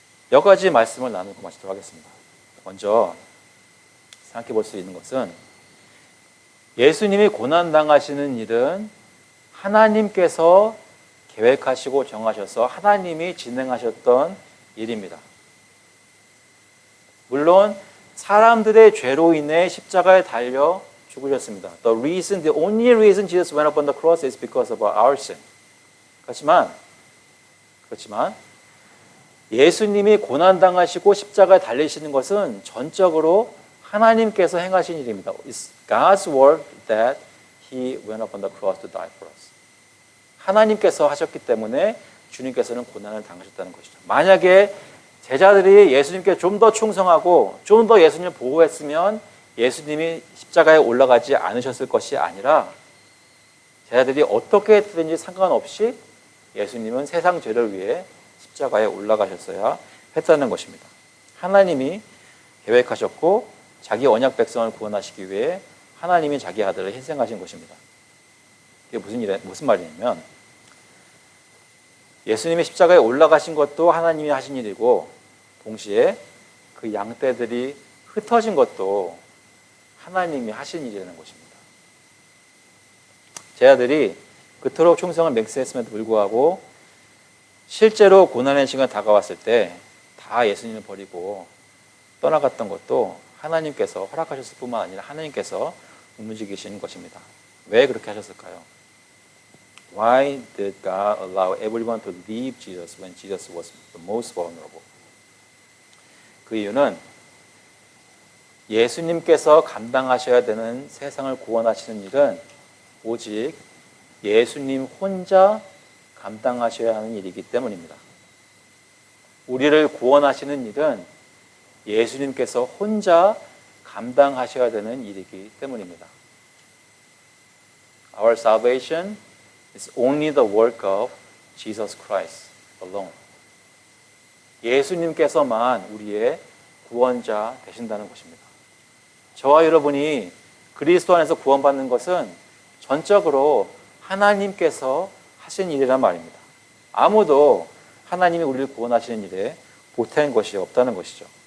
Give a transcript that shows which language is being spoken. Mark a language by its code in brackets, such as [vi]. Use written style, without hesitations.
[ko] 몇 가지 말씀을 나누고 마치도록 하겠습니다. 먼저 생각해 볼 수 있는 것은 예수님이 고난당하시는 일은 하나님께서 계획하시고 정하셔서 하나님이 진행하셨던 일입니다. 물론 사람들의 죄로 인해 십자가에 달려 죽으셨습니다. [en] The only reason Jesus went up on the cross is because of our sin. [ko] 그렇지만 예수님이 고난당하시고 십자가에 달리시는 것은 전적으로 하나님께서 행하신 일입니다. [en] It's God's work that He went up on the cross to die for us. [ko] 하나님께서 하셨기 때문에 주님께서는 고난을 당하셨다는 것이죠. 만약에 제자들이 예수님께 좀 더 충성하고 좀 더 예수님을 보호했으면 예수님이 십자가에 올라가지 않으셨을 것이 아니라 제자들이 어떻게 했든지 상관없이 예수님은 세상 죄를 위해 십자가에 올라가셨어야 했다는 것입니다. 하나님이 계획하셨고 자기 언약 백성을 구원하시기 위해 하나님이 자기 아들을 희생하신 것입니다. 이게 무슨 말이냐면 예수님이 십자가에 올라가신 것도 하나님이 하신 일이고 동시에 그 양떼들이 흩어진 것도 하나님이 하신 일이라는 것입니다. 제자들이 그토록 충성을 맹세했음에도 불구하고 실제로 고난의 시간이 다가왔을 때 다 예수님을 버리고 떠나갔던 것도 하나님께서 허락하셨을 뿐만 아니라 하나님께서 움직이신 것입니다. 왜 그렇게 하셨을까요? [en] Why did God allow everyone to leave Jesus when Jesus was the most vulnerable? [ko] 그 이유는 예수님께서 감당하셔야 되는 세상을 구원하시는 일은 오직 예수님 혼자 감당하셔야 하는 일이기 때문입니다. 우리를 구원하시는 일은 예수님께서 혼자 감당하셔야 되는 일이기 때문입니다. [en] Our salvation is only the work of Jesus Christ alone. [ko] 예수님께서만 우리의 구원자 되신다는 것입니다. 저와 여러분이 그리스도 안에서 구원받는 것은 전적으로 하나님께서 하신 일이란 말입니다. 아무도 하나님이 우리를 구원하시는 일에 보탠 것이 없다는 것이죠.